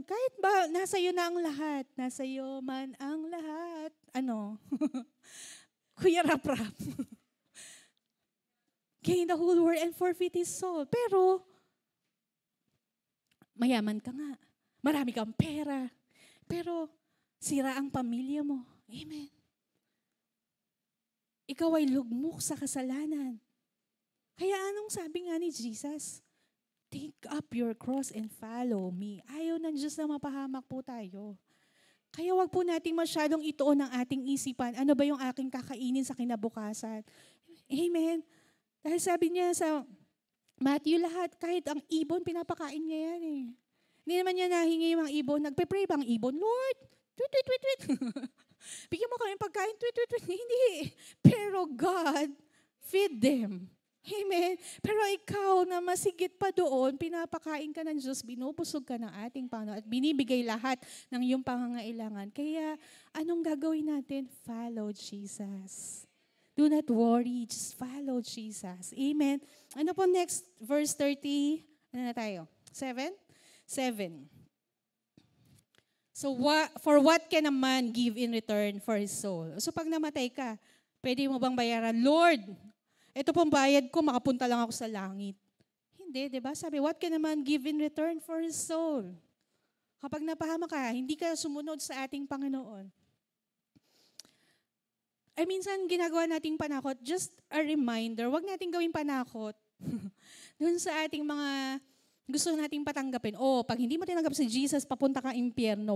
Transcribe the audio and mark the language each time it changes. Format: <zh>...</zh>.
<tl>Kahit ba nasa iyo na ang lahat, nasa iyo man ang lahat. Ano? Kuya rap-rap.</tl> <en>Gain the whole world and forfeit his soul.</en> <tl>Pero, mayaman ka nga. Marami kang pera. Pero, sira ang pamilya mo. Amen. Ikaw ay lugmok sa kasalanan. Kaya anong sabi nga ni Jesus?</tl> <en>Take up your cross and follow me.</en> <tl>Ayaw ng Diyos na mapahamak po tayo. Kaya wag po nating masyadong ituon ng ating isipan. Ano ba yung aking kakainin sa kinabukasan? Amen. Dahil sabi niya sa Matthew lahat, kahit ang ibon, pinapakain niya yan eh. Hindi naman niya nahingi yung mga ibon. Nagpe-pray bang ibon? Lord, tweet. Bigyan mo kami pagkain, tweet. Hindi.</tl> <en>Pero God, feed them. Amen.</en> <tl>Pero ikaw na masigit pa doon, pinapakain ka ng Diyos, binubusog ka ng ating Panginoon at binibigay lahat ng iyong pangangailangan. Kaya anong gagawin natin?</tl> <en>Follow Jesus. Do not worry, just follow Jesus.</en> <tl>Amen. Ano po next? Verse 30. Ano na tayo? 7? 7.</tl> <en>So for what can a man give in return for his soul?</en> <tl>So pag namatay ka, pwede mo bang bayaran? Lord, ito pong bayad ko, makapunta lang ako sa langit. Hindi, di ba? Sabi,</tl> <en>what can a man give in return for his soul?</en> <tl>Kapag napahama ka, hindi ka sumunod sa ating Panginoon. Ay minsan ginagawa nating panakot,</tl> <en>just a reminder,</en> <tl>wag nating gawing panakot doon sa ating mga gusto nating patanggapin. Pag hindi mo tinanggap si Jesus, papunta ka impyerno.</tl>